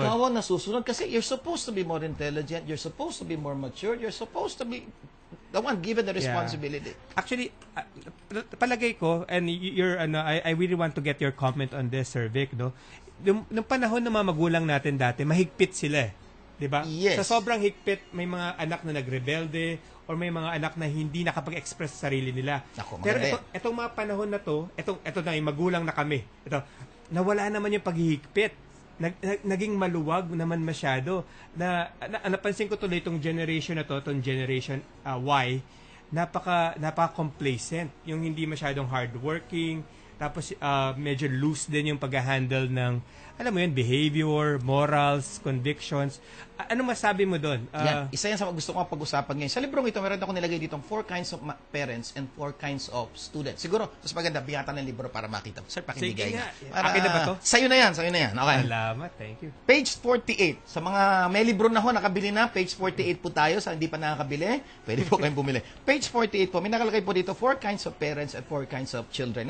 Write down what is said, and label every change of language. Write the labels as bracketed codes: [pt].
[tl] Ikaw ang nasusunod kasi [en] you're supposed to be more intelligent, you're supposed to be more mature, you're supposed to be the one given the responsibility. Yeah. Actually, [tl] palagay ko, [en] and I really want to get your comment on this, Sir Vic, no? [tl] Nung panahon ng mga magulang natin dati, mahigpit sila eh. Diba? [en] Yes. [tl] Sa sobrang higpit, may mga anak na nagrebelde or may mga anak na hindi nakapag-express sa sarili nila. Pero itong mga panahon na to, ito na yung magulang na kami. Ito, nawala naman yung paghihigpit. Naging maluwag naman masyado. Napansin ko tuloy itong generation na to, itong generation Y, napaka-complacent. Yung hindi masyadong hardworking, tapos medyo loose din yung pag-handle ng, alam mo yun, behavior, morals, convictions. Ano masabi mo doon? Isa yan sa gusto ko pag-usapan ngayon. Sa librong ito, meron ako nilagay ditong [en] 4 kinds of parents and 4 kinds of students. [tl] Siguro, mas maganda, bihatan ng libro para makita. Sir, pakibigay nga. Akin na ba to? Sa'yo na yan. Okay. Salamat, [en] thank you. Page 48. [tl] Sa mga may libro na ho, nakabili na. Page 48 po tayo. Sa hindi pa nakakabili, pwede po kayong bumili. Page 48 po, may nakalagay po dito, [en] 4 kinds of parents and 4 kinds of children.